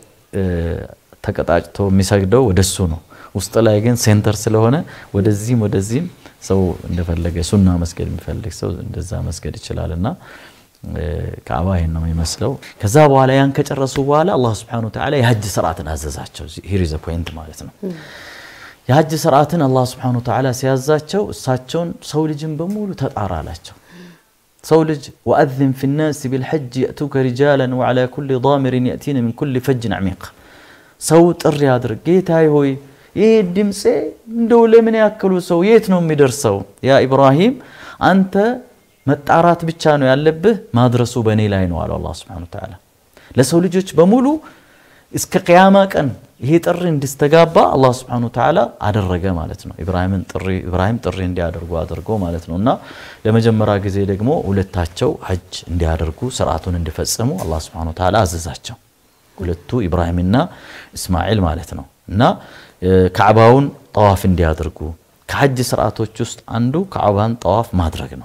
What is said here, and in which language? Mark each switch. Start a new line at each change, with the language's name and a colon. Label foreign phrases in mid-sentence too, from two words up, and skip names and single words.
Amharic: ተቀጣጭቶ የሚሰግደው ወደሱ ነው ውስጥ ላይ ግን ሴንተር ስለሆነ ወደዚህም ሰው እንደፈለገ ሱና መስገድ የሚፈልግ ሰው እንደዛ መስገድ ይችላልና ካዕባ ይሄን ነው የሚመስለው ከዛ በኋላ ያን ከጨረሱ በኋላ አላህ
Arabic: سبحانه وتعالى
Amharic: የሐጅ ሥርዓትን አዘዛቸው
English: here is a point
Amharic: ማለት ነው የሐጅ ሥርዓትን አላህ
Arabic: سبحانه وتعالى
Amharic: ሲያዛቸው እሳቸውን ሰው ልጅን በሙሉ ተጣራላቸው ሰው ልጅ
Arabic: وأذن في الناس بالحج يأتوك رجالا وعلى كل ضامر يأتين من كل فج عميق
Amharic: ሰው ጥሪ አድርግ ጌታዬ ሆይ ይሄ ድምጼ እንደው ለምን ያከሉ ሰው የት ነው የሚደርሰው ያ ኢብራሂም አንተ መጣራት ብቻ ነው ያለብህ ማድረሱ በኔ ላይ ነው አለ አላህ
Arabic: سبحانه وتعالى
Amharic: ለሰው ልጆች በሙሉ እስከ ቂያማ ቀን ይሄ ጥሪ እንዲስተጋባ አላህ
Arabic: سبحانه وتعالى
Amharic: አደረገ ማለት ነው ኢብራሂም ጥሪ እንዲያደርጉ አድርጎ ማለት ነውና ለመጀመሪያ ጊዜ ደግሞ ሁለታቸው ሐጅ እንዲያደርጉ ሥርዓቱን እንዲፈጽሙ አላህ
Arabic: سبحانه وتعالى
Amharic: አዘዛቸው ሁለቱ ኢብራሂምና እስማኤል ማለት ነው እና ካዕባውን ጣዋፍ እንዲያደርጉ ከሐጅ ሥርዓቶች ውስጥ አንዱ ካዕባን ጣዋፍ ማድረግ ነው